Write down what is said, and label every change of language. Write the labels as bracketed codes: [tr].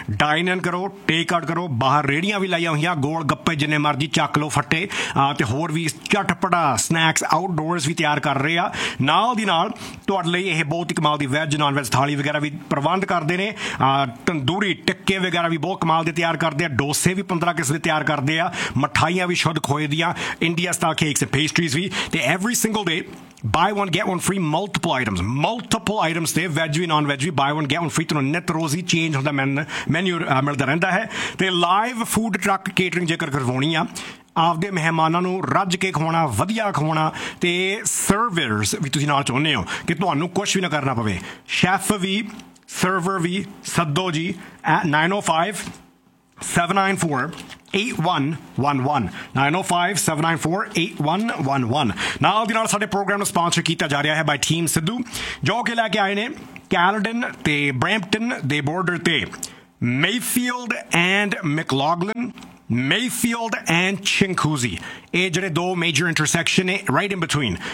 [pa] Dine ਇਨ ਕਰੋ, take out ਕਰੋ, ਬਾਹਰ ਰੇਹੜੀਆਂ ਵੀ ਲਾਈਆਂ ਹੋਈਆਂ, ਗੋਲ ਗੱਪੇ ਜਿੰਨੇ ਮਰਜ਼ੀ ਚੱਕ ਲਓ ਫੱਟੇ, ਅਤੇ ਹੋਰ ਵੀ ਚਟਪਟਾ ਸਨੈਕਸ ਆਊਟਡੋਰਸ ਵੀ ਤਿਆਰ ਕਰ ਰਹੇ ਆ। ਨਾਲ ਦੀ ਨਾਲ ਤੁਹਾਡੇ ਲਈ ਇਹ ਬਹੁਤ ਹੀ ਕਮਾਲ ਦੀ ਵੈੱਜ ਨਾਨ ਵੈੱਜ ਥਾਲੀ ਵਗੈਰਾ ਵੀ ਪ੍ਰਬੰਧ ਕਰਦੇ ਨੇ, ਤੰਦੂਰੀ ਟਿੱਕੇ ਵਗੈਰਾ ਵੀ ਬਹੁਤ ਕਮਾਲ ਦੇ ਤਿਆਰ ਕਰਦੇ ਆ, ਡੋਸੇ ਵੀ 15 ਕਿਸਮ ਦੇ ਤਿਆਰ ਕਰਦੇ ਆ, ਮਿਠਾਈਆਂ ਵੀ ਸ਼ੁੱਧ ਖੋਏ ਦੀਆਂ, India style cakes and pastries ਵੀ। ਅਤੇ [en] Every single day buy one, get one free, multiple items. Multiple items, they veg, non veg, buy one, get one free. [pa] ਤੁਹਾਨੂੰ ਨਿਤ ਰੋਜ਼ ਹੀ ਚੇਂਜ ਹੁੰਦਾ ਮੈਨੂ ਮਿਲਦਾ ਰਹਿੰਦਾ ਹੈ ਅਤੇ ਲਾਈਵ ਫੂਡ ਟਰੱਕ ਕੇਟਰਿੰਗ ਜੇਕਰ ਕਰਵਾਉਣੀ ਆ ਆਪਦੇ ਮਹਿਮਾਨਾਂ ਨੂੰ ਰੱਜ ਕੇ ਖਵਾਉਣਾ ਵਧੀਆ ਖਵਾਉਣਾ ਅਤੇ ਸਰਵਰਸ ਵੀ ਤੁਸੀਂ ਨਾਲ ਚਾਹੁੰਦੇ ਹੋ ਕਿ ਤੁਹਾਨੂੰ ਕੁਛ ਵੀ ਨਾ ਕਰਨਾ ਪਵੇ ਸ਼ੈਫ ਵੀ ਸਰਵਰ ਵੀ ਸੱਦੋ ਜੀ ਐਟ 905-794-8111 ਨਾਲ ਦੀ ਨਾਲ ਸਾਡੇ ਪ੍ਰੋਗਰਾਮ ਨੂੰ ਸਪੋਂਸਰ ਕੀਤਾ ਜਾ ਰਿਹਾ ਹੈ ਬਾਈ ਟੀਮ ਸਿੱਧੂ ਜੋ ਕਿ ਲੈ ਕੇ ਆਏ ਨੇ ਕੈਲਡਨ ਅਤੇ ਬ੍ਰੈਂਪਟਨ ਦੇ ਬੋਰਡਰ 'ਤੇ Mayfield and ਮਕਲੋਗਲਨ Mayfield and Chinkuzi. [en] These are two major intersections right in between.